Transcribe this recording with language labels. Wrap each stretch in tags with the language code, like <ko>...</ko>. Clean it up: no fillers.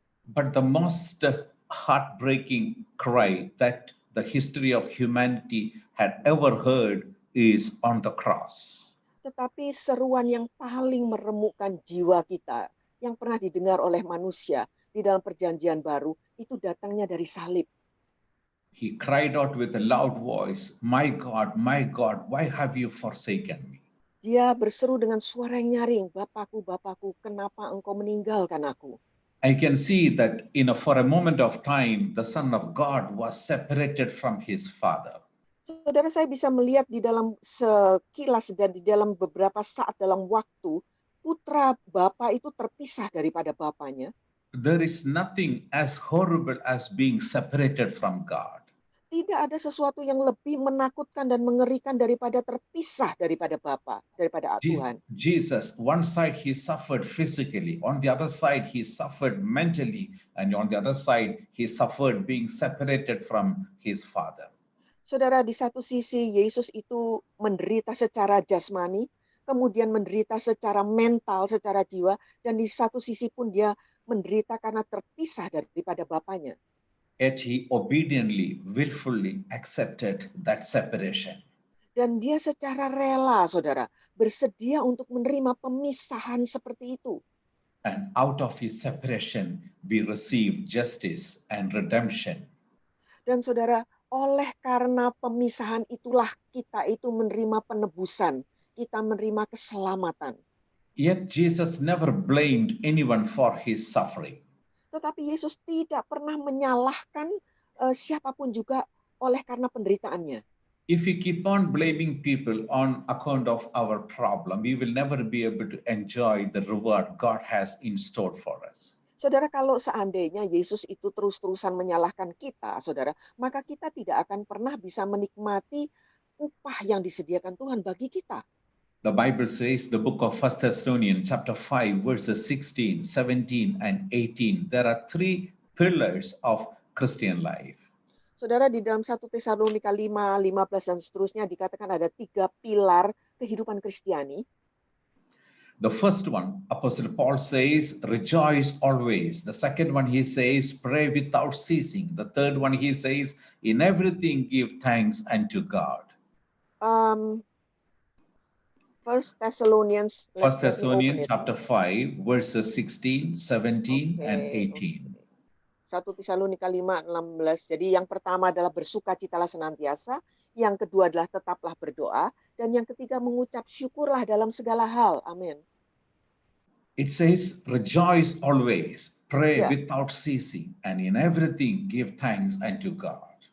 <en>But the most heartbreaking cry that the history of humanity had ever heard is on the cross.</en> <id>Tetapi seruan yang paling meremukkan jiwa kita yang pernah didengar oleh manusia di dalam Perjanjian Baru itu datangnya dari salib.</id> <en>He cried out with a loud voice, my God, why have you forsaken me?"</en> <id>Dia berseru dengan suara yang nyaring, "Bapakku, Bapakku, kenapa engkau meninggalkan aku?"</id> <en>I can see that for a moment of time, the Son of God was separated from his Father.</en> <id>Saudara, saya bisa melihat di dalam sekilas dan di dalam beberapa saat dalam waktu, putra Bapa itu terpisah daripada Bapanya.</id> <en>There is nothing as horrible as being separated from God.</en> <id>Tidak ada sesuatu yang lebih menakutkan dan mengerikan daripada terpisah daripada Bapa, daripada Tuhan.</id> <en>Jesus, one side he suffered physically, on the other side he suffered mentally, and on the other side he suffered being separated from his Father.</en> <id>Saudara, di satu sisi Yesus itu menderita secara jasmani, kemudian menderita secara mental, secara jiwa, dan di satu sisi pun dia menderita karena terpisah daripada Bapanya.</id> <en>Yet he obediently, willfully accepted that separation.</en> <id>Dan dia secara rela, saudara, bersedia untuk menerima pemisahan seperti itu.</id> <en>And out of his separation, we receive justice and redemption.</en> <id>Dan saudara, oleh karena pemisahan itulah kita itu menerima penebusan, kita menerima keselamatan.</id> <en>Yet Jesus never blamed anyone for his suffering.</en> <id>Tetapi Yesus tidak pernah menyalahkan siapapun juga oleh karena penderitaannya.</id> <en>If we keep on blaming people on account of our problem, we will never be able to enjoy the reward God has in store for us.</en> <id>Saudara, kalau seandainya Yesus itu terus-terusan menyalahkan kita, saudara, maka kita tidak akan pernah bisa menikmati upah yang disediakan Tuhan bagi kita.</id> <en>The Bible says, the book of 1 Thessalonians chapter 5, verses 16, 17, and 18, there are three pillars of Christian life.</en> <id>Saudara, di dalam 1 Tesalonika 5, 15, dan seterusnya dikatakan ada 3 pilar kehidupan Kristiani.</id> <en>The first one, Apostle Paul says, rejoice always. The second one, he says, pray without ceasing. The third one, he says, in everything give thanks unto God. 1 Thessalonians chapter 5, verses 16, 17, and 18.</en> <id>1 Tesalonika 5, 16. Jadi yang pertama adalah bersukacitalah senantiasa, yang kedua adalah tetaplah berdoa, dan yang ketiga mengucap syukurlah dalam segala hal. Amin.</id> <en>It says, rejoice always, pray without ceasing, and in everything give thanks unto God.</en>